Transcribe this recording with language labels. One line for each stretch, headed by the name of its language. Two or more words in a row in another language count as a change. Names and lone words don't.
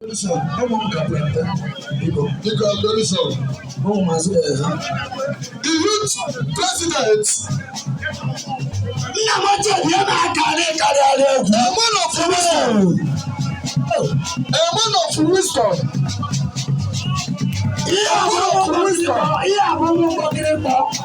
Igbo: Solution, ụmụ m ka pụrụ biko. Biko, solution. Ụmụ maazị, eh, ha.
English: The youth president.
Igbo: Nna m ochie, bịa na aka anyị karịa egwu.
English: A man of wisdom. A man of wisdom.
Igbo: Ihe a bụ
English: A man of
Igbo: ụmụ wisdom. ihe a bụ ụmụ mkpọkịrị mkpọ.